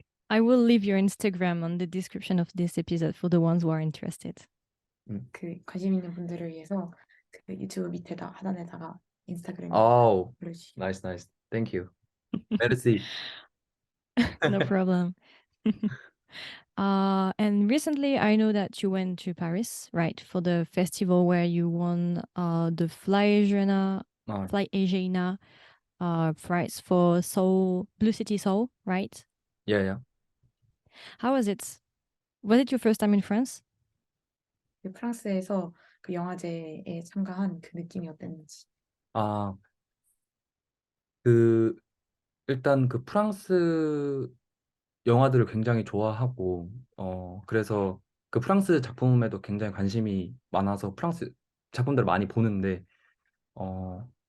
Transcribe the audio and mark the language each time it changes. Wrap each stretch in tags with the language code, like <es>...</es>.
<en>I will leave your Instagram on the description of this episode for the ones who are interested.</en> <ko>그 관심 있는 분들을 위해서 그 유튜브 밑에다 하단에다가 인스타그램 Oh, 올려주시기.</ko> <en>nice. Thank you. Merci. No problem. And recently, I know that you went to Paris, right, for the festival where you won the Fly Asiana prize for Seoul, Blue City Seoul, right? Yeah. How was it? Was it your first time in France?</en> <ko>그 프랑스에서 그 영화제에 참가한 그 느낌이 어땠는지. 아, 그 일단 그 프랑스 영화들을 굉장히 좋아하고 그래서 그 프랑스 작품에도 굉장히 관심이 많아서 프랑스 작품들을 많이 보는데 어</ko>